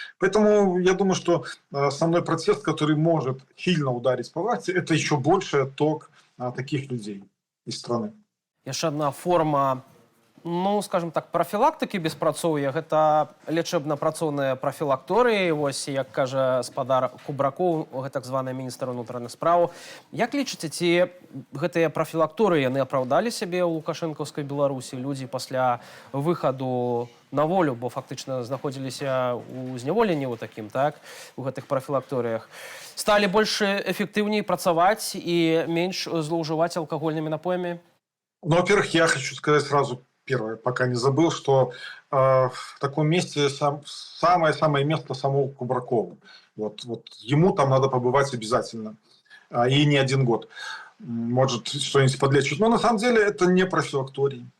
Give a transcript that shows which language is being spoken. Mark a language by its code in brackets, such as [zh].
[ru] Поэтому я думаю, что основной протест, который может сильно ударить по власти, это еще больше отток таких людей из страны. [be] Яшчэ одна форма, скажем так, профілактыкі беспрацоўя, гэта лечэбна-працоўныя профілакторыі, вось, як кажа спадар Кубракоў, так званы міністр унутраных спраў. Як лічыце, ці гэтыя профілакторыі, яны апраўдалі сябе ў лукашэнкаўскай Беларусі? Людзі пасля выхаду на волю, бо фактычна знаходзіліся ў зняволенні ў такім, так, у гэтых профілакторыях, сталі больш эфектыўней працаваць і менш злоўжываць алкагольнымі напоямі? [ru] Ну, во-первых, я хочу сказать сразу, первое, пока не забыл, что в таком месте самое место самому Кубракову. Вот ему там надо побывать обязательно. И не один год. Может, что-нибудь подлечить. Но на самом деле это не профилакторий.